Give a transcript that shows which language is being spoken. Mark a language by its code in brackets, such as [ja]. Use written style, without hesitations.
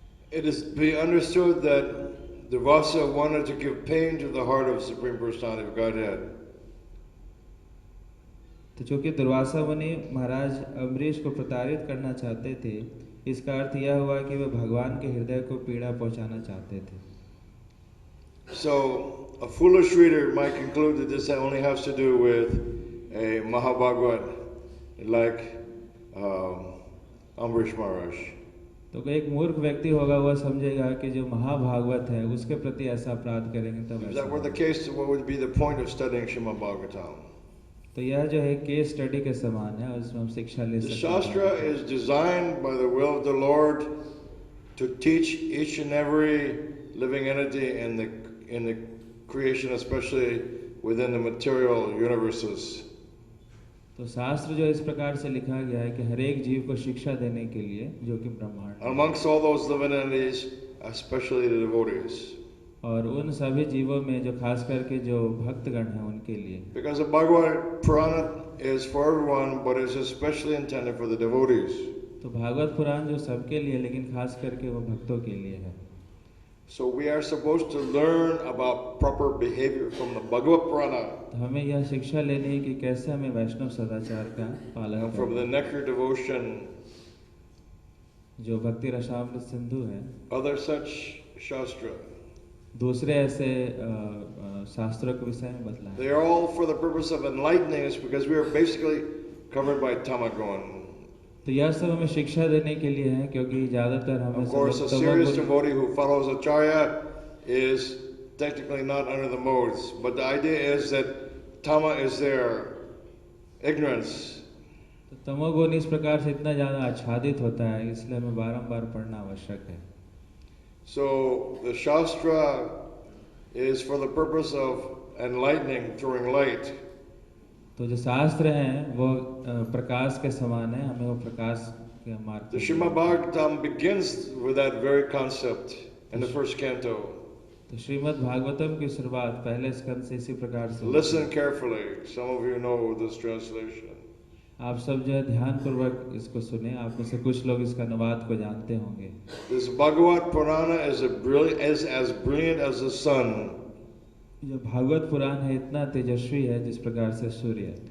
[en] It is to be understood that Durvasa wanted to give pain to the heart of Supreme Personality of Godhead. [hi] तो चूंकि दुर्वासा मुनि महाराज अम्बरीश को प्रताड़ित करना चाहते थे, इसका अर्थ यह हुआ कि वे भगवान के हृदय को पीड़ा पहुंचाना चाहते थे। [en] So a foolish reader might conclude that this only has to do with a Mahabhagavad like Ambarish Maharaj. [hi] तो एक मूर्ख व्यक्ति होगा, वह समझेगा कि जो महाभागवत है उसके प्रति ऐसा अपराध करेंगे तब [en] If that were the case, what would be the point of studying Srimad Bhagavatam? [hi] तो यह जो है केस स्टडी के समान है, उसमें हम शिक्षा ले सकते हैं। [en] The Shastra is designed by the will of the Lord to teach each and every living entity in the creation, especially within the material universes. [hi] तो शास्त्र जो इस प्रकार से लिखा गया है कि हर एक जीव को शिक्षा देने के लिए, जो कि ब्रह्मांड, [en] amongst all those living entities, especially the devotees. [hi] और उन सभी जीवों में जो खास करके जो भक्तगण हैं उनके लिए। [en] Because the Bhagavad Purana is for everyone, but it's especially intended for the devotees. [hi] तो भागवत पुराण जो सबके लिए, लेकिन खास करके वो भक्तों के लिए है। [en] So we are supposed to learn about proper behavior from the Bhagavad Purana. [hi] तो हमें यह शिक्षा लेनी है कि कैसे हमें वैष्णव सदाचार का पालन [en] And from the nectar devotion, [hi] जो भक्ति रसामृत सिंधु है, [en] other such shastra. [hi] दूसरे ऐसे शास्त्रों के विषय में बतलाया। [en] They are all for the purpose of enlightening us, because we are basically covered by tamagun. [hi] तो यह सब हमें शिक्षा देने के लिए है, क्योंकि ज्यादातर हमें [en] Of course, a serious devotee who follows Acharya is technically not under the modes, but the idea is that tama is there, ignorance. [hi] तो तमोगुण इस प्रकार से इतना ज्यादा आच्छादित होता है, इसलिए हमें बारंबार पढ़ना आवश्यक है। [en] So the Shastra is for the purpose of enlightening, throwing light. [hi] तो जो शास्त्र हैं वो प्रकाश के समान है, हमें वो प्रकाश के मार्ग। [en] The Srimad Bhagavatam begins with that very concept in the first canto. [hi] तो श्रीमद् भागवतम की शुरुआत पहले स्कंद से इसी प्रकार से। [en] Listen carefully. Some of you know this translation. [hi] आप सब जो है ध्यान पूर्वक इसको सुने, आप में से कुछ लोग इसका अनुवाद को जानते होंगे। [en] This Bhagavad Purana is as brilliant as the sun. [hi] जो भागवत पुराण है इतना तेजस्वी है जिस प्रकार से सूर्य।